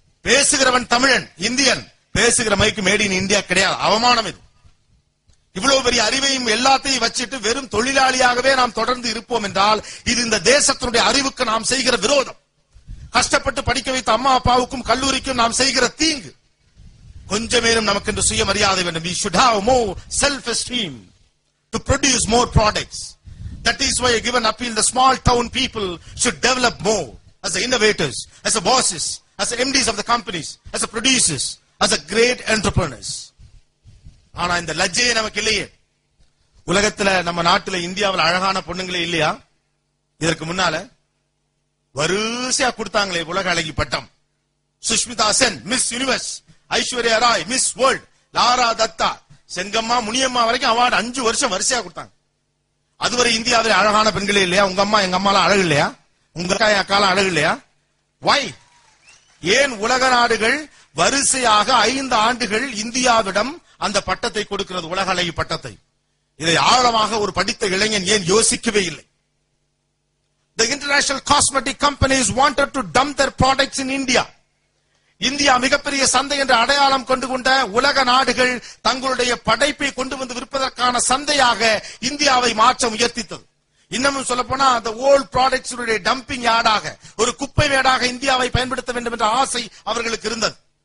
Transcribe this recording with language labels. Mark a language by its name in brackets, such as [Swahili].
[Tamil] பேசுகிறவன் தமிழன், இந்தியன், பேசுகிற மைக்கு [English] made in India [Tamil] கிடையாது. அவமானம் இது. இவ்வளவு பெரிய அறிவையும் எல்லாத்தையும் வச்சிட்டு வெறும் தொழிலாளியாகவே நாம் தொடர்ந்து இருப்போம் என்றால் இது இந்த தேசத்தினுடைய அறிவுக்கு நாம் செய்கிற விரோதம். கஷ்டப்பட்டு படிக்க வைத்த அம்மா அப்பாவுக்கும் கல்லூரிக்கும் நாம் செய்கிற தீங்கு. கொஞ்சமேனும் நமக்கு என்று சுயமரியாதை வேண்டும். [English] We should have more self-esteem to produce more products. That is why I give an appeal. The small town people should develop more as the innovators, as the bosses, as the MDs of the companies, as the producers, as the great entrepreneurs. [Tamil] ஆனா இந்த லஜ்ஜையே நமக்கு இல்லையே. உலகத்துல நம்ம நாட்டுல இந்தியாவில் அழகான பொண்ணுங்களே இல்லையா? இதற்கு முன்னால வரிசையா கொடுத்தாங்களே உலக அழகி பட்டம். Sushmita Sen miss universe, Aishwarya Rai miss world, Laura Datta, Sengamma, Muniyamma வரைக்கும் அவார்டு 5 வருஷம் வரிசையா கொடுத்தாங்க. அதுவரை இந்தியாவில் அழகான பெண்களே இல்லையா? உங்க அம்மா எங்க அம்மாலாம் அழகு இல்லையா? உங்க அக்காலாம் அழகு இல்லையா? வை? ஏன் உலக நாடுகள் வரிசையாக 5 ஆண்டுகள் இந்தியாவிடம் அந்த பட்டத்தை கொடுக்கிறது, உலக அழகி பட்டத்தை? இதை ஆழமாக ஒரு படித்த இளைஞன் ஏன் யோசிக்கவே இல்லை? [English] The international cosmetic companies wanted to dump their products in India. [Tamil] India மிகப்பெரிய சந்தை என்ற அடையாளம் கொண்டு கொண்ட உலக நாடுகள் தங்களுடைய படைப்பை கொண்டு வந்து விற்பதற்கான சந்தையாக இந்தியாவை மாற்ற முயற்சித்தது. இன்னமும் சொல்ல போனா அந்த [English] old products dumping யார்டாக, [Tamil] ஒரு குப்பை மேடாக இந்தியாவை பயன்படுத்த வேண்டும் என்ற ஆசை அவர்களுக்கு இருந்தது.